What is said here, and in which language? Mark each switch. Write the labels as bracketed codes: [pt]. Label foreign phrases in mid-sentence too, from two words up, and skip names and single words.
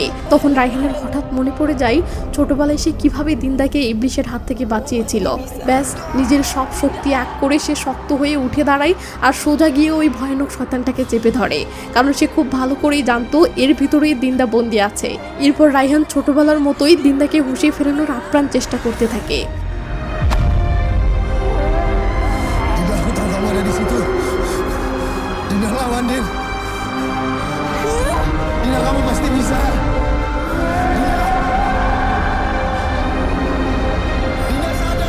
[bn] তখন রায়হানের হঠাৎ মনে পড়ে যায় ছোটবেলায় সে কিভাবে দিনদাকে ইবলিশের হাত থেকে বাঁচিয়েছিল। ব্যাস, নিজের সব শক্তি এক করে সে শক্ত হয়ে উঠে দাঁড়ায় আর সোজা গিয়ে ওই ভয়ানক শয়তানটাকে চেপে ধরে, কারণ সে খুব ভালো করেই জানতো এর ভিতরেই দিনদা বন্দি আছে। এরপর রায়হান ছোটবেলার মতোই দিনদাকে হুঁশিয়ে ফেরানোর আপ্রাণ চেষ্টা করতে থাকে। [id] Dinda, aku tahu kamu ada di situ. Dinda, lawan Din. Dinda, kamu pasti bisa. Dinda, sadar.